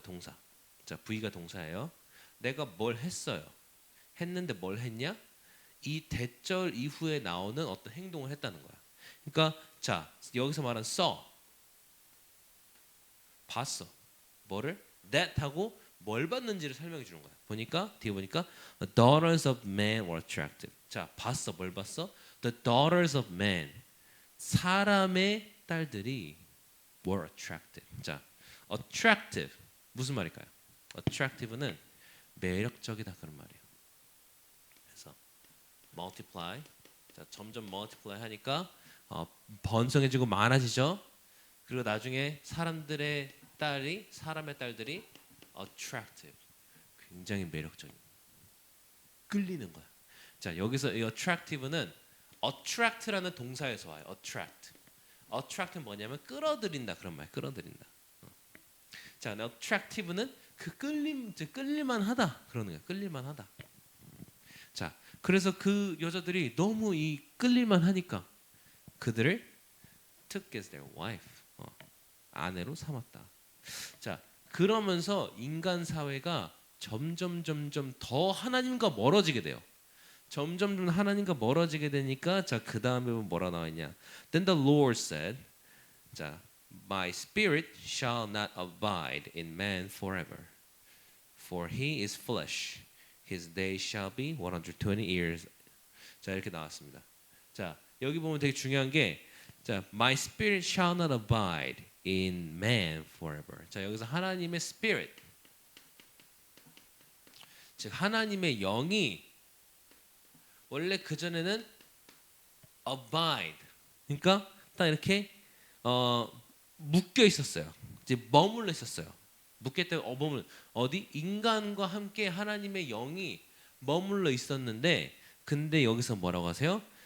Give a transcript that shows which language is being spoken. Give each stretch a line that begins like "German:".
Korean: 동사. 자 V가 동사예요. 내가 뭘 했어요. 했는데 뭘 했냐? 이 대절 이후에 나오는 어떤 행동을 했다는 거야. 그러니까 자 여기서 말한 saw 봤어. 뭐를? that 하고 뭘 봤는지를 설명해 주는 거야. 보니까 뒤에 보니까
English: the daughters of man were attractive.
Korean: 자 봤어. 뭘 봤어?
English: The daughters of man
Korean: 사람의 딸들이
English: were attractive.
Korean: 자 attractive 무슨 말일까요? attractive는 매력적이다 그런 말이에요. 그래서 multiply 자 점점 multiply 하니까 번성해지고 많아지죠. 그리고 나중에 사람의 딸들이 attractive, 굉장히 매력적인, 끌리는 거야. 자, 여기서 이 attractive는 attract라는 동사에서 와요. attract는 뭐냐면 끌어들인다 그런 말, 끌어들인다. 자, attractive는 그 끌릴만하다 그러는 거야. 끌릴만하다. 자, 그래서 그 여자들이 너무 이 끌릴만하니까 그들을
English: took as their wife,
Korean: 아내로 삼았다. 자, 그러면서 인간 사회가 점점 더 하나님과 멀어지게 돼요. 점점 하나님과 멀어지게 되니까 자, 그 다음에 뭐라 나와 있냐?
English: Then the Lord said, 자, My spirit shall not abide in man forever, for he is flesh. His days shall be 120 years.
Korean: 자, 이렇게 나왔습니다. 자, 여기 보면 되게 중요한 게, 자,
English: My spirit shall not abide in man forever.
Korean: 자, 여기서 하나님의 spirit, 즉 하나님의 영이 원래 그 전에는 abide, 그러니까 딱 이렇게 묶여 있었어요. 이제 머물러 있었어요. 묶였다 머물 어디 인간과 함께 하나님의 영이 머물러 있었는데, 근데 여기서 뭐라고 하세요?